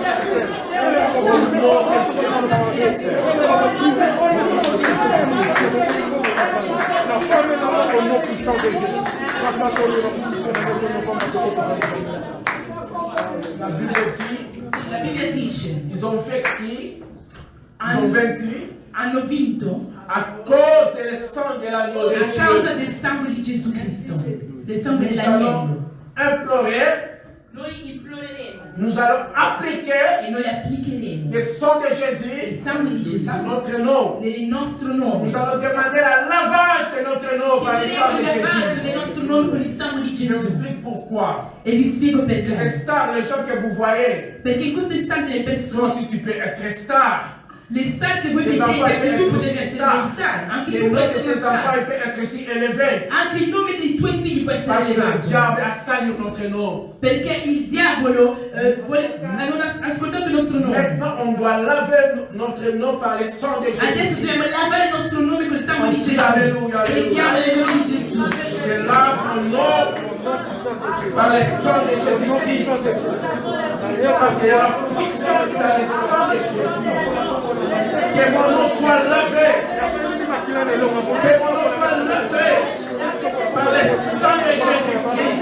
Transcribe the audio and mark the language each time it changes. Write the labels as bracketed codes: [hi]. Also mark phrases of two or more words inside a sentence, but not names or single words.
[fr] Au nom de La Bible dit, ils ont vaincu, [it] Hanno vinto [fr] à cause du sang de l'agneau de [it] a causa [fr] Dieu. [it] del sangue di Gesù Cristo, del sangue [fr] Nous allons [it] dell'agnello. [fr] implorer, [it] Noi imploreremo [fr] nous allons appliquer [it] e noi applicheremo [fr] le sang de [it] il [fr] Jésus [it] sangue di Gesù [fr] à notre nom. [it] nel nostro nome. [fr] Nous allons demander le lavage de notre nom par le sang [it] Chiederemo [fr] de [it] il lavaggio [fr] Jésus. [it] del nostro nome con il sangue di [fr] Je [it] Gesù. [fr] m'explique pourquoi. [it] E vi spiego [fr] Les [it] perché. [fr] stars, les gens que vous voyez, [it] Perché in questo istante le [fr] toi [it] persone, [fr] aussi tu peux être star. [it] le star che voi [fr] Tes enfants [it] vedete, [fr] peuvent [it] anche tu [fr] être [it] potete [fr] aussi [it] essere [fr] star. [it] dei star, anche [fr] Le [it] tu [fr] nom [it] puoi [fr] de [it] essere [fr] tes [it] uno [fr] enfants [it] star. [fr] il peut être aussi élevé. [it] Anche il nome dei tuoi figli può essere [fr] Parce que le [it] elevato. [fr] diable a sali notre nom. [it] Perché il diavolo non ha ascoltato il nostro nome. [fr] Maintenant, on doit laver notre nom par le sang de [it] Adesso [fr] Jésus. [it] dobbiamo lavare il nostro nome col sangue di Gesù. [fr] Alleluia, alleluia. [it] Preghiamo nel nome di Gesù. [fr] Je lave mon nom par le sang de Jésus-Christ. Parce qu'il y a la puissance dans le sang de Jésus. Que mon nom soit lavé. Que mon nom soit lavé par le sang de Jésus-Christ.